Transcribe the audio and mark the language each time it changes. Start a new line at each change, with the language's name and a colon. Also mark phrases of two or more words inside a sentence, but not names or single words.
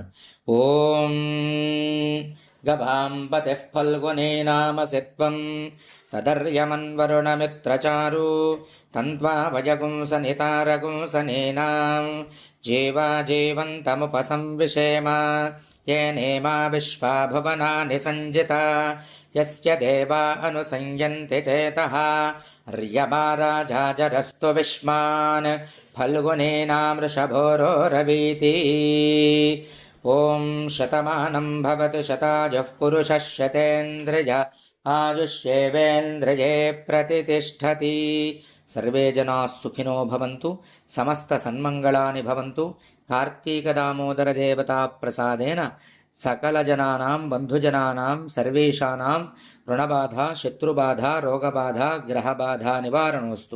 Sanskrit: ఓం గభాంపతిః ఫల్గునే నామ సిత్వం తదర్యమన్వరుణమిత్రచారు తంత్వా వయగుంస నితారగుంసనేనాం జీవా జీవంతముపసంవిషేమ येनेमा विश्वा भुवनानि संजिता यस्य देवा अनुसंयन्ति चेतः र्यमा राजाजरस्तु विश्वान् फल्गुनेनामृषभोरो रवीति ఓం శతమానం భవతు శతాజః పురుషः శతేంద్రియ ఆయుష్యేవేంద్రియే ప్రతిష్టతి. సర్వే జనాः సుఖినో భవంతు, సమస్త సన్మంగళాని భవంతు. కార్తీక దామోదర దేవతా ప్రసాదేన సకల జనానాం బంధుజనానాం సర్వేషానాం రుణబాధ శత్రుబాధ రోగబాధ గ్రహబాధ నివారణోస్తు.